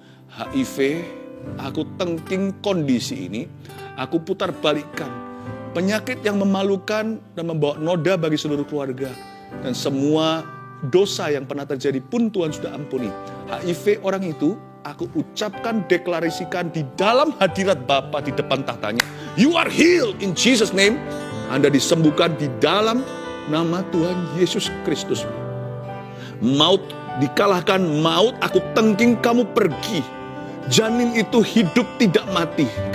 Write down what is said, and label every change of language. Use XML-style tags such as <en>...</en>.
<id>HIV, aku tengking kondisi ini, aku putar balikkan. Penyakit yang memalukan dan membawa noda bagi seluruh keluarga. Dan semua dosa yang pernah terjadi pun Tuhan sudah ampuni. HIV orang itu, aku ucapkan, deklarasikan di dalam hadirat Bapa di depan tahtanya.</id> <en>You are healed in Jesus' name.</en> <id>Anda disembuhkan di dalam nama Tuhan Yesus Kristus. Maut dikalahkan, maut aku tengking kamu pergi. Janin itu hidup tidak mati.</id>